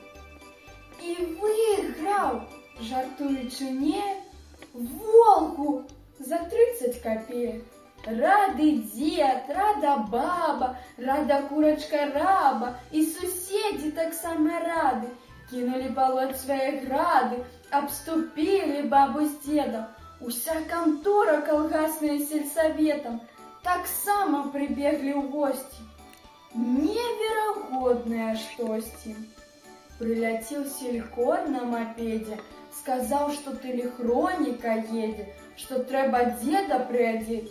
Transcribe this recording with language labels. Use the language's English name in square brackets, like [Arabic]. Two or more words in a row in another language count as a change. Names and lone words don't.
[Belarusian] І выйграў, жартуючы не, Волгу за 30 копеек. Рады дед, рада баба, рада курочка раба, і суседзі таксама рады. [Russian] Кинули полоть свои грады, обступили бабу с дедом. [Belarusian] Уся контора колгасная сельсоветом так само прибегли в гости. [Russian] Невероятное штости. Прилетел селькор на мопеде, сказал, что телехроника едет, что треба деда приодеть.